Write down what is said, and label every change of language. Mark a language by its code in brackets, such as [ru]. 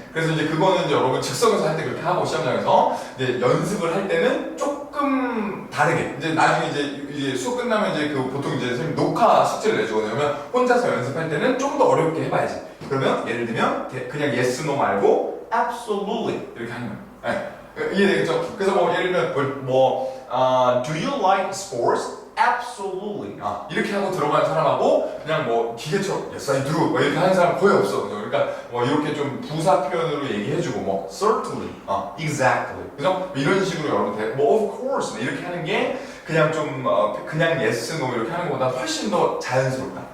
[ko] 그래서 이제 그거는 이제 여러분 즉석에서 할 때 그렇게 하고 시험장에서 이제 연습을 할 때는 조금 다르게 이제 나중에 이제 수업 끝나면 이제 보통 이제 선생님 녹화 숙제를 내주거든요. 그러면 혼자서 연습할 때는 좀 더 어렵게 해봐야지. 그러면 예를 들면 그냥 [en] yes, no [ko] 말고 absolutely 이렇게 하는 거예요. 이해되겠죠? 그래서 예를 들면 [en] do you like sports? Absolutely. [ko] 이렇게 하고 들어가는 사람하고 그냥 기계처럼 [en] yes I do [ko] 이렇게 하는 사람 거의 없어. 그죠? 그러니까 이렇게 좀 부사 표현으로 얘기해주고 [en] certainly, exactly. [ko] 그죠? 이런 식으로 여러분 [en] of course [ko] 이렇게 하는 게 그냥 좀 그냥 [en] yes, no [ko] 이렇게 하는 것보다 훨씬 더 자연스럽다.